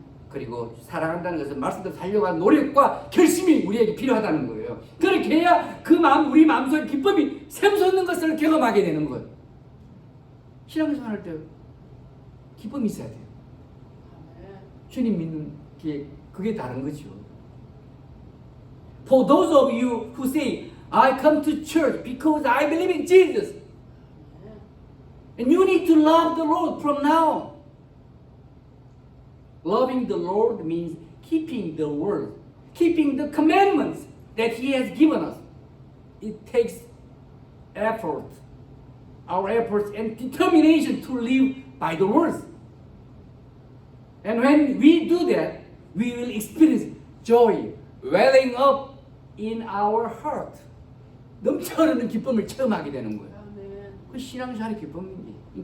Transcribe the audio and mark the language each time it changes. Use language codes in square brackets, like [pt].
[ko] 그리고 사랑한다는 것은 말씀대로 살려고 하는 노력과 결심이 우리에게 필요하다는 거예요. 그렇게 해야 그 마음, 우리 마음속에 기쁨이 샘솟는 것을 경험하게 되는 거예요. 신앙생활 할 때 기쁨이 있어야 돼요. 주님 믿는 게 그게 다른 거죠. [en] For those of you who say, I come to church because I believe in Jesus. And you need to love the Lord from now on. Loving the Lord means keeping the word, keeping the commandments that He has given us. It takes effort, our efforts and determination to live by the words. And when we do that, we will experience joy welling up in our heart. [ko] 넘쳐흐르는 기쁨을 체험하게 되는 거예요. 아멘. 그 신앙생활의 기쁨입니다.